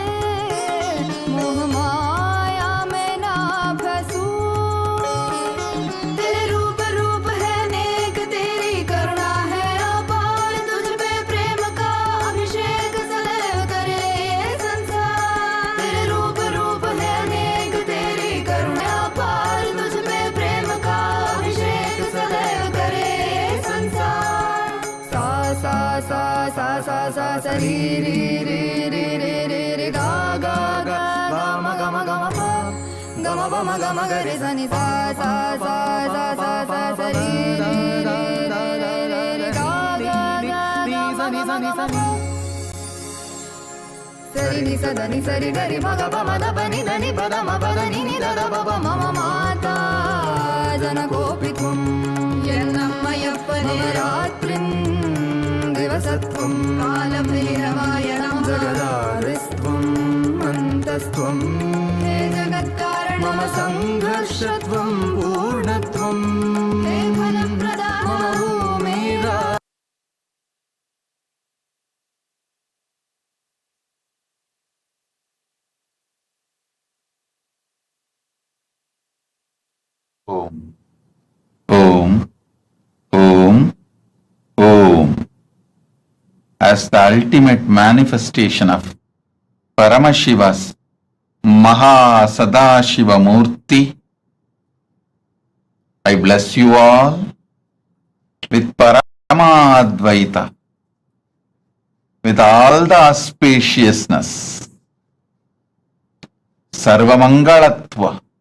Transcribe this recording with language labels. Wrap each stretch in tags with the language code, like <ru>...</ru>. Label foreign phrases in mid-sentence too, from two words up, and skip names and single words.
<hi>मोह माया में ना फंसूं, तेरे रूप रूप है नेक, तेरी करुणा है अपार, तुझ पे प्रेम का अभिषेक सदैव करे ये संसार। तेरे रूप रूप है नेक, तेरी करुणा अपार, तुझ पे प्रेम का अभिषेक सदैव करे ये संसार। सा सा सा सा सा सा सा री री री री री री री गा गा गा गा म ग म ग म प ग म प म ग म ग रे सा नि सा सा सा सा सा सा सा री री री री री री गा गा गा गा सा नि सा नि सा नि सरि नि स द नि सरि ग रि म ग प म द प नि द नि प द म प द नि नि द द प प म म</hi> <sa>माता जनकोऽपि त्वं, मम रात्रिं दिवसत्वं, कालभैरवाय नमः। जगदादिस्त्वं अन्तस्त्वं, हे जगत्कारण मम संघर्षत्वं पूर्णत्वं, हे फलप्रदा मम भूमिरा। Om. Om. Om. Om.</sa> <en>As the ultimate manifestation of Paramashiva's MahaSadashiva Murthy, I bless you all with Paramadvaita, with all the auspiciousness, Sarvamangalatva,</en>